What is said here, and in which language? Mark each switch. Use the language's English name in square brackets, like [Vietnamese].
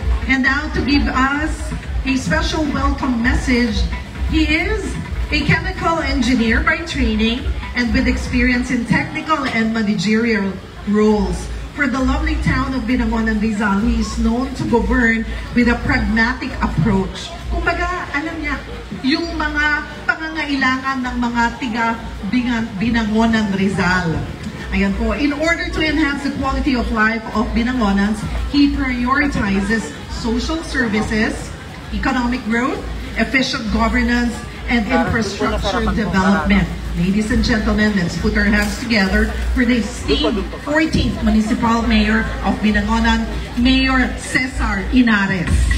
[English] And now to give us a special welcome message, he is a chemical engineer by training and with experience in technical and managerial roles. For the lovely town of Binangonan, Rizal, he is known to govern with a pragmatic approach. [Filipino] Kumbaga, alam niya, yung mga pangangailangan ng mga tiga Binangonan, Rizal. Ayan po, [English] in order to enhance the quality of life of Binangonans, he prioritizes social services, economic growth, efficient governance, and infrastructure development. Ladies and gentlemen, let's put our hands together for the esteemed 14th Municipal Mayor of Binangonan, Mayor Cesar Inares.